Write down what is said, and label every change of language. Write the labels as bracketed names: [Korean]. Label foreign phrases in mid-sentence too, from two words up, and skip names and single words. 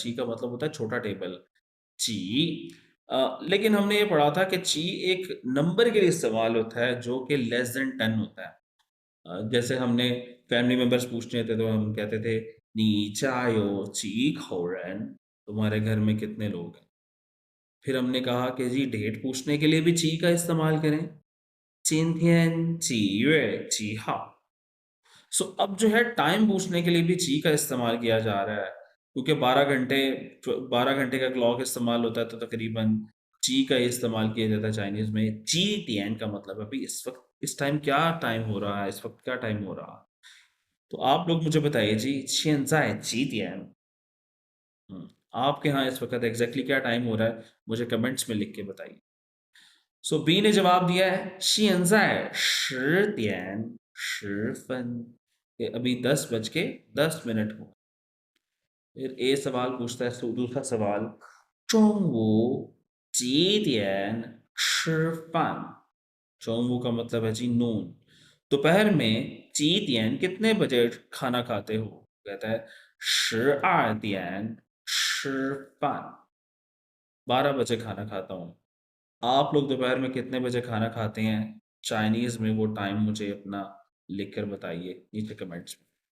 [Hindi] ची का मतलब होता है छोटा टेबल, ची। लेकिन हमने ये पढ़ा था कि ची एक नंबर के लिए इस्तेमाल होता है जो कि [English] less than [Hindi] 10 होता है। जैसे हमने फैमिली मेंबर्स पूछने थे तो हम कहते थे [Chinese] 你家有几口人, [Hindi] तुम्हारे घर में कितने लोग हैं। फिर हमने कहा कि जी डेट पूछने के लिए भी ची का इस्तेमाल करें, [Chinese] 今天几月几号। [Hindi] सो अब जो है टाइम पूछने के लिए भी ची का इस्तेमाल किया जा रहा है, क्योंकि 12 घंटे का क्लॉक इस्तेमाल होता है तो तकरीबन ची का ही इस्तेमाल किया जाता है चाइनीज में। ची टियन का मतलब अभी इस वक्त, इस टाइम क्या टाइम हो रहा है, इस वक्त क्या टाइम हो रहा है। तो आप लोग मुझे बताइए जी, [Chinese] 现在几点? [Hindi] आपके यहाँ इस वक्त एग्जैक्टली क्या टाइम हो रहा है, मुझे कमेंट्स में लिख के बताइए। सो बी ने जवाब दिया है [Chinese] 现在10点10分, [Hindi] अभी 10:10 हो। फिर ए सवाल पूछता है दूसरा सवाल, [Chinese] 中午几点吃饭? [Hindi] 中午का मतलब है जी नून। दोपहर में 几点 कितने बजे खाना खाते हो? कहता है [Chinese] 12点吃饭 [Hindi] 12 बजे खाना खाता हूँ। आप लोग दोपहर में कितने बजे खाना खाते हैं? चाइनीज में वो टाइम मुझे अपना लिखकर बताइए नीचे कमेंट्स में।